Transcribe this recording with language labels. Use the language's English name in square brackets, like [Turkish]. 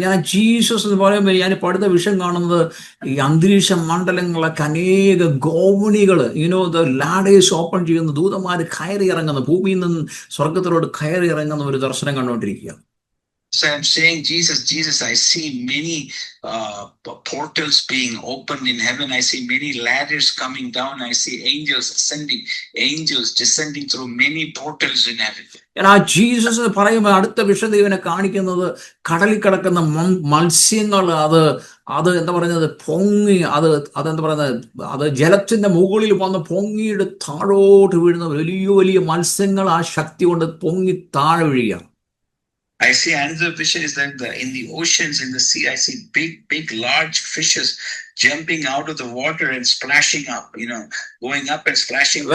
[Malayalam] ഞാൻ ജീസസ് എന്ന് പറയുമ്പോൾ ഞാൻ അടുത്ത വിഷയം കാണുന്നത് ഈ അന്തരീക്ഷ മണ്ഡലങ്ങളൊക്കെ അനേക ഗോവണികൾ, ലാഡേഴ്സ് ഓപ്പൺ ചെയ്യുന്ന ദൂതന്മാര് കയറി ഇറങ്ങുന്ന, ഭൂമിയിൽ നിന്ന് സ്വർഗത്തിലോട്ട് കയറി ഇറങ്ങുന്ന ഒരു ദർശനം കണ്ടുകൊണ്ടിരിക്കുക. [English] So I'm saying Jesus, I see many portals being opened in heaven. I see many ladders coming down. I see angels ascending, angels descending through many portals in heaven. [Malayalam] ആ ജീസസ് പറയുമ്പോൾ അടുത്ത വിഷയം ഇവനെ കാണിക്കുന്നത് കടലിൽ കിടക്കുന്ന മത്സ്യങ്ങൾ, അത് എന്താ പറയുന്നത്, പൊങ്ങി, അതെന്താ പറയുന്നത്, അത് ജലത്തിന്റെ മുകളിൽ വന്ന് പൊങ്ങിയിട്ട് താഴോട്ട് വീഴുന്ന വലിയ വലിയ മത്സ്യങ്ങൾ ആ ശക്തി കൊണ്ട് പൊങ്ങി താഴെ വീഴുക. [English] I see another vision is that in the oceans, in the sea, I see big, large fishes jumping out of the water and splashing up, going up and splashing.